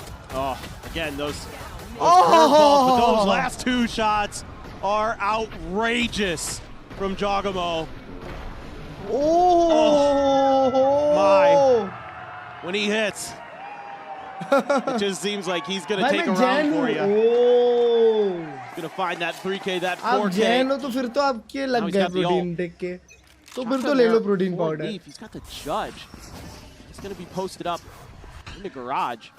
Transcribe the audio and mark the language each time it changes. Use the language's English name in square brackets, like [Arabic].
[English] Oh, again, those curveballs, but those last 2 shots are outrageous from Jogamo. Oh my. When he hits, it just seems like he's going to take a round for you. He's going to find that 3K, that 4K. [Hindi] आप जैन हो तो फिर तो आपके लग गए protein देख के तो फिर तो ले लो protein powder [English] He's got the judge. He's going to be posted up in the garage.